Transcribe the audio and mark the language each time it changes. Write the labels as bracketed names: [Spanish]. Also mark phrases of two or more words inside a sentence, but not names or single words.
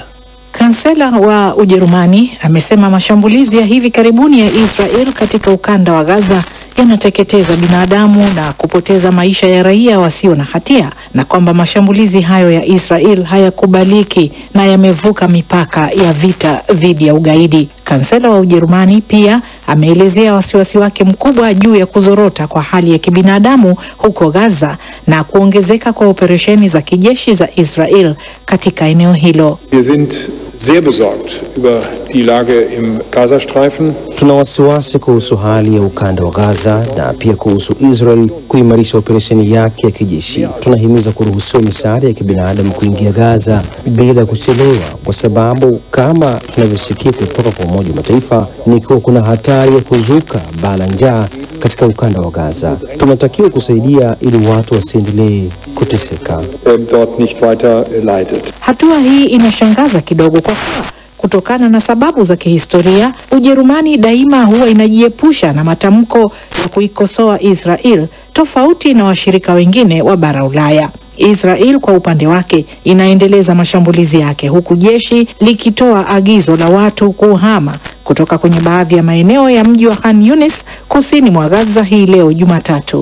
[Swahili] Kansela wa Ujerumani amesema mashambulizi ya hivi karibuni ya Israel katika ukanda wa Gaza yanateketeza binadamu na kupoteza maisha ya raia wasio na hatia, na kwamba mashambulizi hayo ya Israel hayakubaliki na yamevuka mipaka ya vita dhidi ya ugaidi. Kansela wa Ujerumani pia ameelezea wasiwasi wake mkubwa juu ya kuzorota kwa hali ya kibinadamu huko Gaza na kuongezeka kwa operesheni za kijeshi za Israel katika eneo hilo. [German] Wir sind sehr besorgt über die Lage im Gazastreifen. [Swahili] Tuna wasiwasi kuhusu hali ya ukanda wa Gaza na pia kuhusu Israel kuimarisha operesheni yake ya kijeshi. Tunahimiza kuruhusiwa misaada ya kibinadamu kuingia Gaza bila kuchelewa, kwa sababu kama tunavyosikia kutoka kwa Umoja wa Mataifa ni kuwa kuna hatari ya kuzuka baa la njaa katika ukanda wa Gaza. Tunatakiwa kusaidia ili watu wasiendelee kuteseka. [German] Dort nicht weiter leidet. [Swahili] Hatua hii inashangaza kidogo kwa kutokana na sababu za kihistoria. Ujerumani daima huwa inajiepusha na matamko ya kuikosoa Israel, tofauti na washirika wengine wa bara Ulaya. Israel kwa upande wake inaendeleza mashambulizi yake, huku jeshi likitoa agizo la watu kuhama kutoka kwenye baadhi ya maeneo ya mji wa Khan Yunis kusini mwa Gaza hii leo Jumatatu.